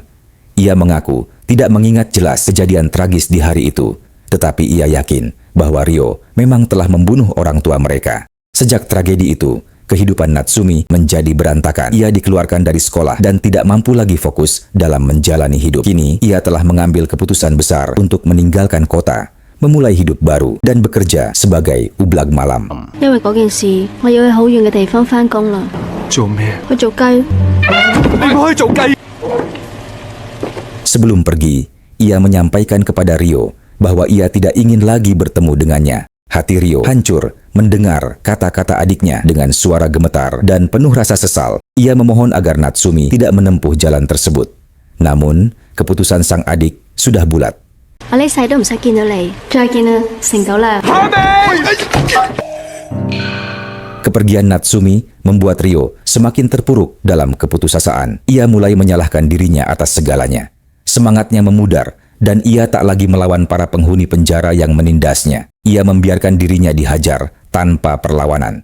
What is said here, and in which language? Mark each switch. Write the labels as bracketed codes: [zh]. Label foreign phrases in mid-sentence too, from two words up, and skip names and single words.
[id] Ia mengaku tidak mengingat jelas kejadian tragis di hari itu, tetapi ia yakin bahwa Ryo memang telah membunuh orang tua mereka. Sejak tragedi itu, kehidupan Natsumi menjadi berantakan. Ia dikeluarkan dari sekolah dan tidak mampu lagi fokus dalam menjalani hidup. Kini, ia telah mengambil keputusan besar untuk meninggalkan kota, memulai hidup baru, dan bekerja sebagai ublag malam. [yue] 因為嗰件事，我要去好遠嘅地方返工啦。做咩？去做雞。你唔可以做雞。 [id] Sebelum pergi, ia menyampaikan kepada Ryo bahwa ia tidak ingin lagi bertemu dengannya. Hati Ryo hancur mendengar kata-kata adiknya dengan suara gemetar dan penuh rasa sesal. Ia memohon agar Natsumi tidak menempuh jalan tersebut. Namun, keputusan sang adik sudah bulat. [yue] 我呢世都唔使見到你，再見啦，成到啦。 [id] Kepergian Natsumi membuat Ryo semakin terpuruk dalam keputusasaan. Ia mulai menyalahkan dirinya atas segalanya. Semangatnya memudar, dan ia tak lagi melawan para penghuni penjara yang menindasnya. Ia membiarkan dirinya dihajar tanpa perlawanan.